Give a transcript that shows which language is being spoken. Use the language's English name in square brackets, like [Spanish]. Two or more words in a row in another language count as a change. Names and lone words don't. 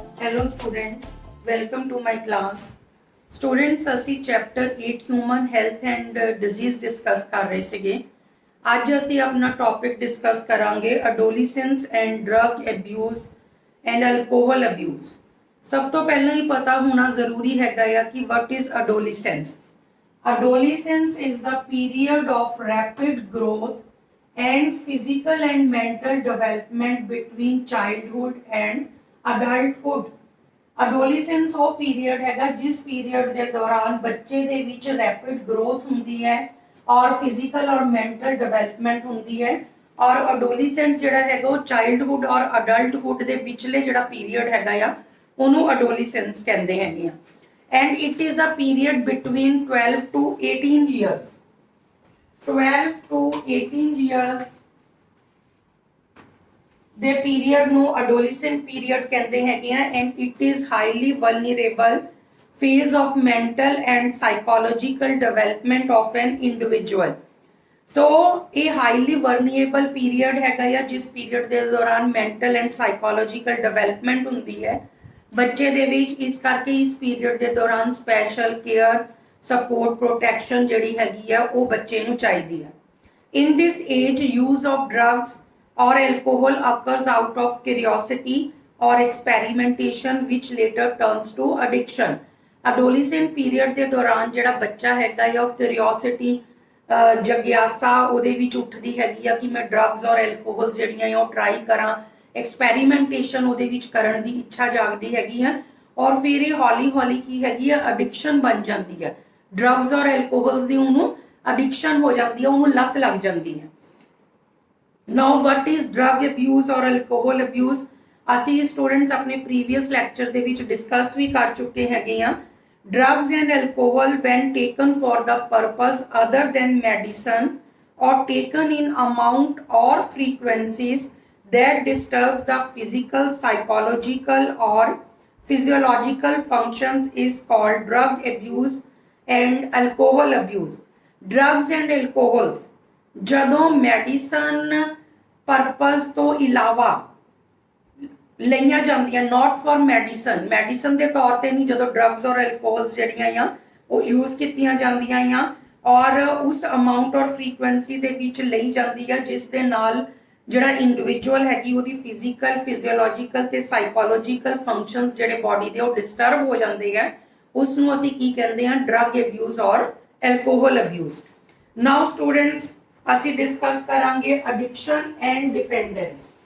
[English] Hello students, welcome to my class. [Punjabi] Students ਅਸੀਂ ਚੈਪਟਰ 8 ਹਿਊਮਨ ਹੈਲਥ ਐਂਡ ਡਿਜ਼ੀਜ਼ ਡਿਸਕਸ ਕਰ ਰਹੇ ਸੀਗੇ। ਅੱਜ ਅਸੀਂ ਆਪਣਾ ਟੌਪਿਕ ਡਿਸਕਸ ਕਰਾਂਗੇ [English] adolescence and drug abuse and alcohol abuse. [Punjabi] ਸਭ ਤੋਂ ਪਹਿਲਾਂ ਹੀ ਪਤਾ ਹੋਣਾ ਜ਼ਰੂਰੀ ਹੈਗਾ ਆ ਕਿ [English] what is adolescence. Adolescence is the period of rapid growth and physical and mental development between childhood and adulthood. [Punjabi] Adolescence ਉਹ ਪੀਰੀਅਡ ਹੈਗਾ ਜਿਸ ਪੀਰੀਅਡ ਦੇ ਦੌਰਾਨ ਬੱਚੇ ਦੇ ਵਿੱਚ [English] rapid growth [Punjabi] ਹੁੰਦੀ ਹੈ ਔਰ ਫਿਜ਼ੀਕਲ ਔਰ [English] mental development [Punjabi] ਹੁੰਦੀ ਹੈ। ਔਰ ਅਡੋਲੈਸੈਂਟ ਜਿਹੜਾ ਹੈਗਾ ਉਹ ਚਾਈਲਡਹੁੱਡ ਔਰ ਅਡਲਟਹੁੱਡ ਦੇ ਵਿਚਲੇ ਜਿਹੜਾ ਪੀਰੀਅਡ ਹੈਗਾ ਆ ਉਹਨੂੰ ਅਡੋਲੈਸੈਂਸ ਕਹਿੰਦੇ ਹੈਗੇ ਆ। [English] And it is a period between 12 to 18 years. 12 to 18 years the period ਨੂੰ adolescent period [Punjabi] ਕਹਿੰਦੇ ਹੈਗੇ ਆ [English] and it is highly vulnerable phase of mental and psychological development of an individual. [Punjabi] So ਇਹ [English] highly vulnerable period [Punjabi] ਹੈਗਾ ਆ ਜਿਸ period ਦੇ ਦੌਰਾਨ [English] mental and psychological development [Punjabi] ਹੁੰਦੀ ਹੈ ਬੱਚੇ ਦੇ ਵਿੱਚ। ਇਸ ਕਰਕੇ ਇਸ ਪੀਰੀਅਡ ਦੇ ਦੌਰਾਨ [English] special care support protection [Punjabi] ਜਿਹੜੀ ਹੈਗੀ ਆ ਉਹ ਬੱਚੇ ਨੂੰ ਚਾਹੀਦੀ ਹੈ। [English] In this age use of drugs or alcohol occurs out of curiosity or experimentation which later turns to addiction. Adolescent period [Punjabi] ਦੇ ਦੌਰਾਨ ਜਿਹੜਾ ਬੱਚਾ ਹੈਗਾ ਆ ਉਹ curiosity ਜਗਿਆਸਾ ਉਹਦੇ ਵਿੱਚ ਉੱਠਦੀ ਹੈਗੀ ਆ ਕਿ ਮੈਂ ਡਰੱਗਸ ਔਰ ਐਲਕੋਹਲ ਜਿਹੜੀਆਂ ਆ ਉਹ ਟਰਾਈ ਕਰਾਂ। ਐਕਸਪੈਰੀਮੈਂਟੇਸ਼ਨ ਉਹਦੇ ਵਿੱਚ ਕਰਨ ਦੀ ਇੱਛਾ ਜਾਗਦੀ ਹੈਗੀ ਆ ਔਰ ਫਿਰ ਇਹ ਹੌਲੀ ਹੌਲੀ ਕੀ ਹੈਗੀ ਆ ਐਡਿਕਸ਼ਨ ਬਣ ਜਾਂਦੀ ਹੈ। ਡਰੱਗਸ ਔਰ ਐਲਕੋਹਲਸ ਦੀ ਉਹਨੂੰ ਐਡਿਕਸ਼ਨ ਹੋ ਜਾਂਦੀ ਹੈ, ਉਹਨੂੰ ਲੱਤ ਲੱਗ ਜਾਂਦੀ ਹੈ। [English] Now what is drug abuse or alcohol abuse? [Punjabi] ਅਸੀਂ ਸਟੂਡੈਂਟਸ ਆਪਣੇ [English] previous lecture [Punjabi] ਦੇ ਵਿੱਚ ਡਿਸਕਸ ਵੀ ਕਰ ਚੁੱਕੇ ਹੈਗੇ ਆ। [English] Drugs and alcohol when taken for the purpose other than medicine or taken in amount or frequencies that disturb the physical, psychological or physiological functions is called drug abuse and alcohol abuse. Drugs and alcohols [Punjabi] ਜਦੋਂ [English] medicine purpose [Punjabi] ਤੋਂ ਇਲਾਵਾ ਲਈਆਂ ਜਾਂਦੀਆਂ [English] not for medicine [Punjabi] ਦੇ ਤੌਰ ਤੇ ਨਹੀਂ, ਜਦੋਂ ਡਰੱਗਸ ਔਰ ਐਲਕੋਹਲਸ ਜਿਹੜੀਆਂ ਆ ਉਹ ਯੂਜ਼ ਕੀਤੀਆਂ ਜਾਂਦੀਆਂ ਆ ਔਰ ਉਸ ਅਮਾਉਂਟ ਔਰ ਫ੍ਰੀਕੁਐਂਸੀ ਦੇ ਵਿੱਚ ਲਈ ਜਾਂਦੀ ਆ ਜਿਸ ਦੇ ਨਾਲ ਜਿਹੜਾ ਇੰਡੀਵਿਜੂਅਲ ਹੈਗੀ ਉਹਦੀ ਫਿਜ਼ੀਕਲ, ਫਿਜ਼ੀਓਲੋਜੀਕਲ ਤੇ [English] psychological functions [Punjabi] ਜਿਹੜੇ ਬਾਡੀ ਦੇ ਉਹ ਡਿਸਟਰਬ ਹੋ ਜਾਂਦੇ ਆ, ਉਸ ਨੂੰ ਅਸੀਂ ਕੀ ਕਹਿੰਦੇ ਆ ਡਰੱਗ ਅਬਿਊਜ਼ ਔਰ ਐਲਕੋਹਲ ਅਬਿਊਜ਼। [English] now students [Punjabi] ਅਸੀਂ ਡਿਸਕਸ ਕਰਾਂਗੇ [English] addiction and dependence.